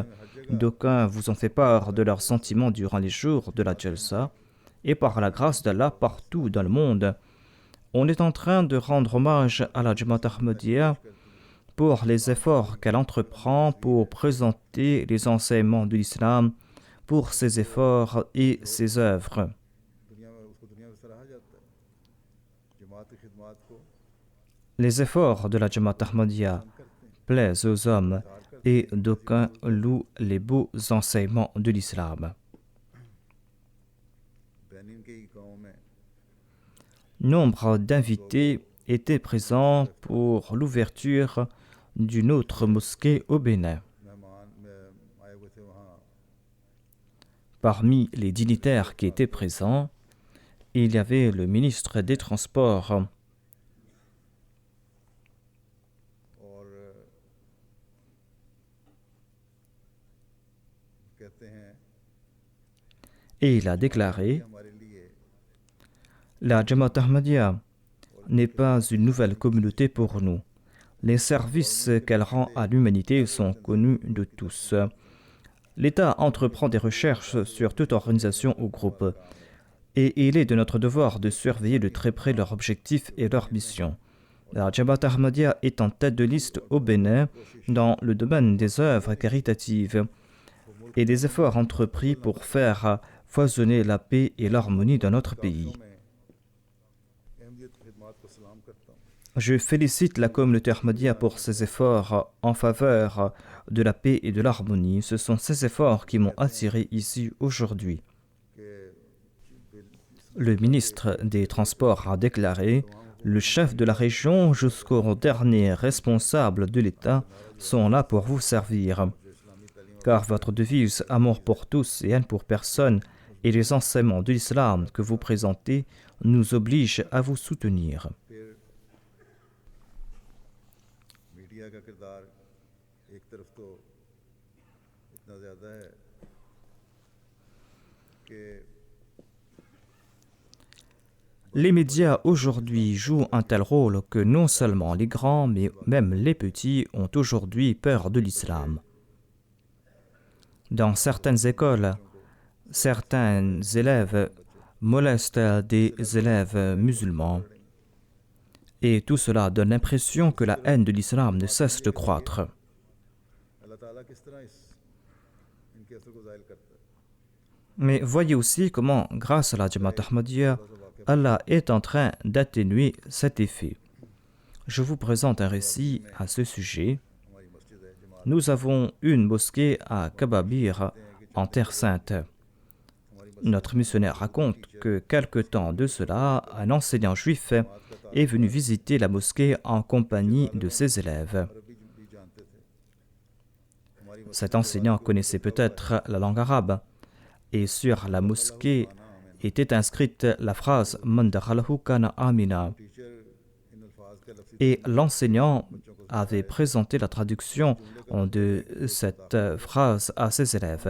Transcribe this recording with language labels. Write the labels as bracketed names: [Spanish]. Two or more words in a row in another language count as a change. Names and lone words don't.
[French] D'aucuns vous ont fait part de leurs sentiments durant les jours de la Jalsa et par la grâce d'Allah partout dans le monde. On est en train de rendre hommage à la Jamaat Ahmadiyya pour les efforts qu'elle entreprend pour présenter les enseignements de l'islam, pour ses efforts et ses œuvres. [Urdu] دنیا میں اس کو دنیا میں سراہا جاتا ہے جماعت کی خدمت کو [French] Les efforts de la Jamaat Ahmadiyya plaisent aux hommes et d'aucuns louent les beaux enseignements de l'islam. [Urdu] بینن کے ہی گاؤں میں [French] Nombre d'invités étaient présents pour l'ouverture d'une autre mosquée au Bénin. [Urdu] مہمان میں آئے ہوئے تھے وہاں [French] Parmi les dignitaires qui étaient présents, il y avait le ministre des Transports, [Urdu] اور کہتے ہیں [French] et il a déclaré [Urdu] ہمارے لیے [French] « La Jamaat Ahmadiyya n'est pas une nouvelle communauté pour nous. Les services qu'elle rend à l'humanité sont connus de tous. L'État entreprend des recherches sur toute organisation ou groupe, et il est de notre devoir de surveiller de très près leurs objectifs et leurs missions. La Jamaat Ahmadiyya est en tête de liste au Bénin dans le domaine des œuvres caritatives et des efforts entrepris pour faire foisonner la paix et l'harmonie dans notre pays. [Urdu] میں احمدیت کی خدمت کو سلام کرتا ہوں [French] Je félicite la communauté Ahmadiyya pour ses efforts en faveur de la paix et de l'harmonie. Ce sont ces efforts qui m'ont attiré ici aujourd'hui. [Urdu] کہ [French] Le ministre des Transports a déclaré « Le chef de la région jusqu'au dernier responsable de l'État sont là pour vous servir. Car votre devise « Amour pour tous et haine pour personne » et les enseignements de l'islam que vous présentez nous obligent à vous soutenir. [Urdu] پھر میڈیا کا کردار ایک طرف تو اتنا زیادہ ہے کہ [French] Les médias aujourd'hui jouent un tel rôle que non seulement les grands, mais même les petits ont aujourd'hui peur de l'islam. Dans certaines écoles, certains élèves molestent des élèves musulmans. Et tout cela donne l'impression que la haine de l'islam ne cesse de croître. [Urdu] اللہ تعالیٰ کس طرح ان کے اثر کو ظاہر کرتا ہے [French] Mais voyez aussi comment, grâce à la Jamaat Ahmadiyya, Allah est en train d'atténuer cet effet. Je vous présente un récit à ce sujet. [Urdu] ہماری مسجد ہے جماعت [French] Nous avons une mosquée à Kababir, en Terre Sainte. Notre missionnaire raconte que quelque temps de cela, un enseignant juif est venu visiter la mosquée en compagnie de ses élèves. [Urdu] عربی بھی جانتے تھے ہماری [French] Cet enseignant connaissait peut-être la langue arabe, et sur la mosquée était inscrite la phrase « [Arabic] من دخله كان آمنا » [Urdu] ٹیچر ان الفاظ کا لفظی [French] et l'enseignant avait présenté la traduction de cette phrase à ses élèves.